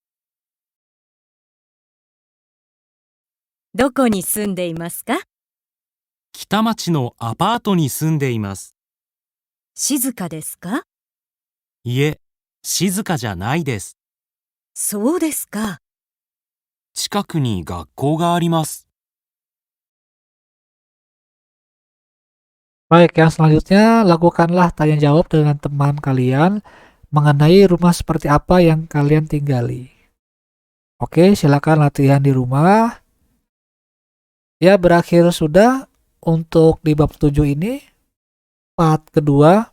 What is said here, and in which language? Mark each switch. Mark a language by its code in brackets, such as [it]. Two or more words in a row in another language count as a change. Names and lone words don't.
[ja] どこに住んでいますか？北町のアパートに住んでいます。静かですか？いえ、静かじゃないです。そうですか。近くに学校があります。 [id] Baik, yang selanjutnya lakukanlah tanya jawab dengan teman kalian mengenai rumah seperti apa yang kalian tinggali. Oke, silakan latihan di rumah. Ya, berakhir sudah untuk di bab 7 ini, part kedua.